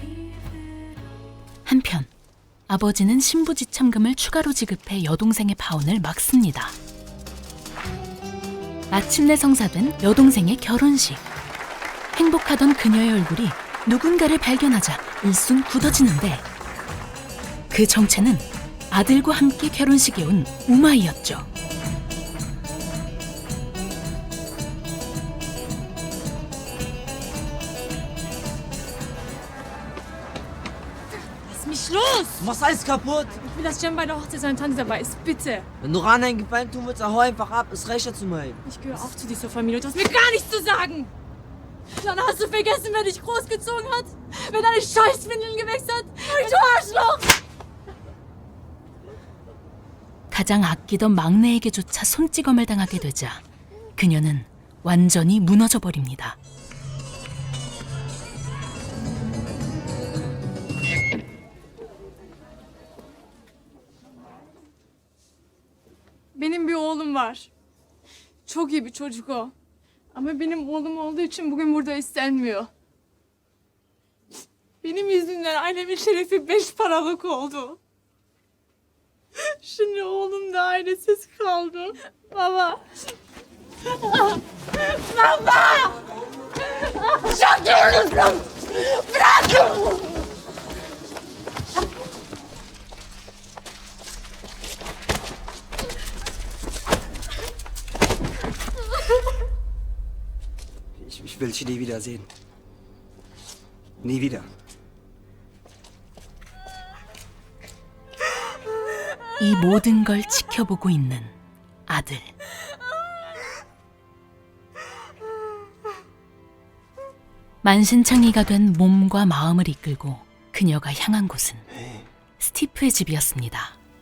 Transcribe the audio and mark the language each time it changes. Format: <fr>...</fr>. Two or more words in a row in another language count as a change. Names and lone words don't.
<ko>한편 아버지는 신부지참금을 추가로 지급해 여동생의 파혼을 막습니다. 마침내 성사된 여동생의 결혼식. 행복하던 그녀의 얼굴이 누군가를 발견하자 일순 굳어지는데 그 정체는 아들과 함께 결혼식에 온 우마이였죠.</ko> <de>Lass mich los! Du machst alles kaputt! Ich will, dass Jem bei der Hochzeit seine Tante dabei ist. Bitte! Wenn du Rana einen Gefallen tun willst, dann hau einfach ab. Es reicht ja zum Heim. Ich gehöre auch zu dieser Familie und du hast mir gar nichts zu sagen! Dann hast du vergessen, wer dich großgezogen hat? Wer deine Scheißwindeln gewächst hat? Du Arschloch!</de> <ko>가장 아끼던 막내에게조차 손찌검을 당하게 되자 그녀는 완전히 무너져 버립니다.</ko> <tr>Benim bir oğlum var. Çok iyi bir çocuk o. Ama benim oğlum olduğu için bugün burada istenmiyor. Benim yüzümden ailemin şerefi 5 paralık oldu. Şimdi oğlum da ailesiz kaldı. Baba. Baba! Çakıyorsun! Bırakın!</tr> <de>Ich will dich nie wiedersehen. Nie wieder.</de> <ko>이 모든 걸 지켜보고 있는 아들. 만신창이가 된 몸과 마음을 이끌고 그녀가 향한 곳은 스티프의 집이었습니다.</ko>